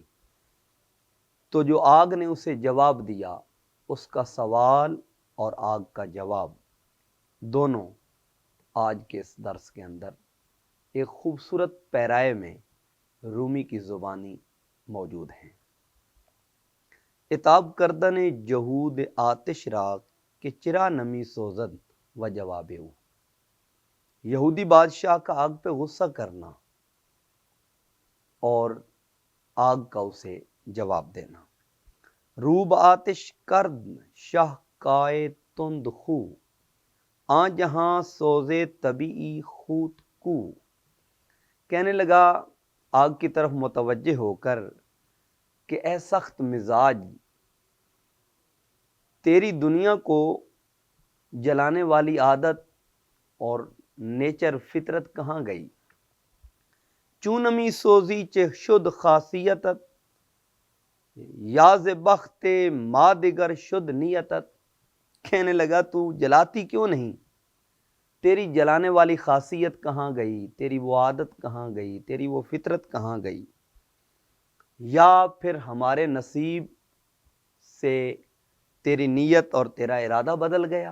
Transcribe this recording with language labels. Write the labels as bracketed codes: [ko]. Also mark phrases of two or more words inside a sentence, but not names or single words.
[ur] تو جو آگ نے اسے جواب دیا، اس کا سوال اور آگ کا جواب دونوں آج کے اس درس کے اندر ایک خوبصورت پیرائے میں رومی کی زبانی موجود ہیں۔ [fa] اتاب کردن جہود آتش را کہ چرا نمی سوزد و جواب او۔ [ur] یہودی بادشاہ کا آگ پہ غصہ کرنا اور آگ کا اسے جواب دینا۔ [fa] روب آتش کرد شاہ کائے تند خو، آ جہاں سوزے طبیعی خود کو۔ [ur] کہنے لگا آگ کی طرف متوجہ ہو کر کہ اے سخت مزاج، تیری دنیا کو جلانے والی عادت اور نیچر فطرت کہاں گئی؟ [fa] چونمی سوزی چہ شد خاصیتت، یاز بخت ما دگر شد نیتت۔ [ur] کہنے لگا تو جلاتی کیوں نہیں؟ تیری جلانے والی خاصیت کہاں گئی؟ تیری وہ عادت کہاں گئی؟ تیری وہ فطرت کہاں گئی؟ یا پھر ہمارے نصیب سے تیری نیت اور تیرا ارادہ بدل گیا؟